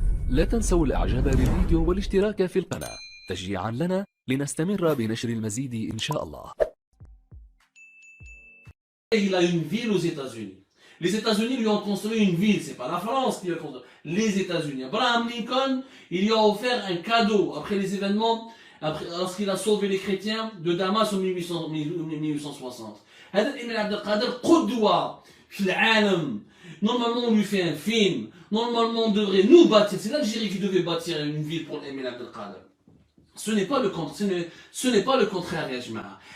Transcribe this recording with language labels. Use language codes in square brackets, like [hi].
[ar] لا تنسوا الإعجاب بالفيديو والاشتراك في القناة تشجيعا لنا لنستمر بنشر المزيد إن شاء الله. [fr] Il a une ville aux États-Unis. Les États-Unis lui ont construit une ville, c'est pas la France qui l'a construit, les États-Unis. Abraham Lincoln, il lui a offert un cadeau après les événements, lorsqu'il a sauvé les chrétiens de Damas en 1860. [ar] هذا الإمام عبد القادر قدوة في العالم. [fr] Normalement, on lui fait un film. Normalement, on devrait nous bâtir. C'est l'Algérie qui devait bâtir une ville pour l'Emir Abdelkader. Ce n'est pas le contraire, [ar] ya jama'a.